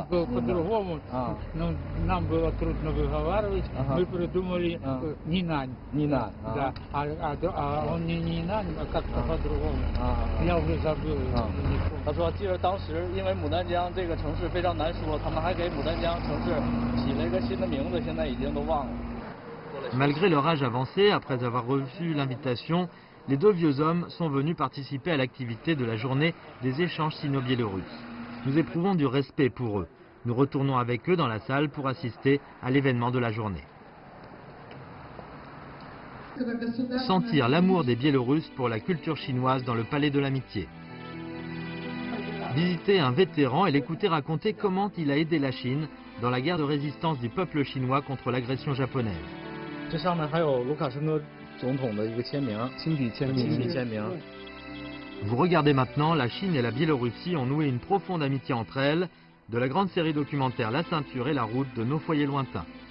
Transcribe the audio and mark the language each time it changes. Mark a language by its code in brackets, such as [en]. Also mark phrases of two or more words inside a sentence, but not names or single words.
[ru] По-другому, нам было трудно выговаривать, мы придумали Нинань. Нинань. Да, а он не Нинань, а как-то по-другому. Я уже забыл. [zh] 他说，记得当时因为牡丹江这个城市非常难说，他们还给牡丹江城市起了一个新的名字，现在已经都忘了。 [fr] Malgré leur âge avancé, après avoir reçu l'invitation, les deux vieux hommes sont venus participer à l'activité de la journée des échanges sino-biélorusses. Nous éprouvons du respect pour eux. Nous retournons avec eux dans la salle pour assister à l'événement de la journée. Sentir l'amour des Biélorusses pour la culture chinoise dans le palais de l'amitié. Visiter un vétéran et l'écouter raconter comment il a aidé la Chine dans la guerre de résistance du peuple chinois contre l'agression japonaise. [zh] 这上面还有卢卡申科总统的一个签名，亲笔签名。 [fr] Vous regardez maintenant, la Chine et la Biélorussie ont noué une profonde amitié entre elles, de la grande série documentaire La Ceinture et la Route de nos foyers lointains.